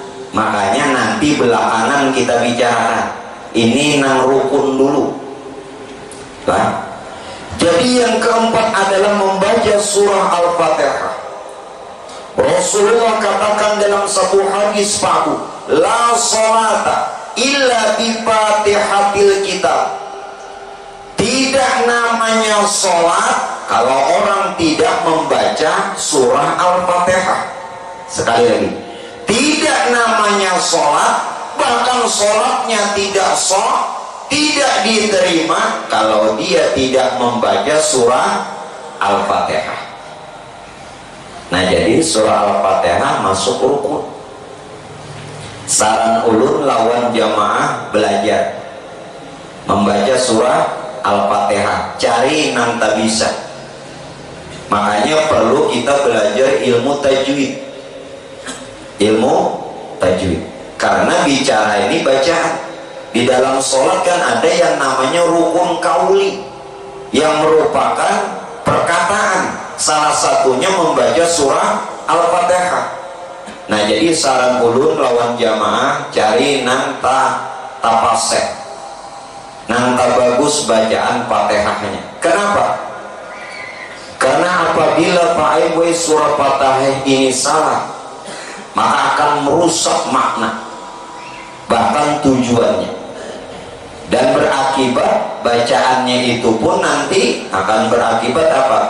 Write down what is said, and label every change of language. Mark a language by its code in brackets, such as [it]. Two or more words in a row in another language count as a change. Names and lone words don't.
[id] Makanya nanti belakangan kita bicarakan. [bjn] Ini nang rukun dulu. [id] Nah, jadi yang keempat adalah membaca surah Al-Fatihah. Rasulullah katakan dalam satu hadis Pak Bu, [ar] لا صلاة إلا بفاتحة الكتاب. [id] Tidak namanya sholat kalau orang tidak membaca surah Al-Fatihah. Sekali lagi, tidak namanya sholat, bahkan sholatnya tidak sah, tidak diterima kalau dia tidak membaca surah Al-Fatihah. Nah, jadi surah Al-Fatihah masuk rukun. [bjn] Saran ulun lawan jamaah belajar membaca surah Al-Fatihah, cari nang tak bisa. [id] Makanya perlu kita belajar ilmu tajwid. Ilmu tajwid, karena bicara ini bacaan. Di dalam sholat kan ada yang namanya rukun kauli, yang merupakan perkataan. Salah satunya membaca surah Al-Fatihah. [bjn] Nah, jadi saran ulun lawan jamaah cari nang tapasek, nang bagus bacaan Fatihahnya. Kenapa? [id] Karena apabila Pak Ibu surah Fatihah ini salah, maka akan merusak makna, bahkan tujuannya, dan berakibat bacaannya itu pun nanti akan berakibat apa?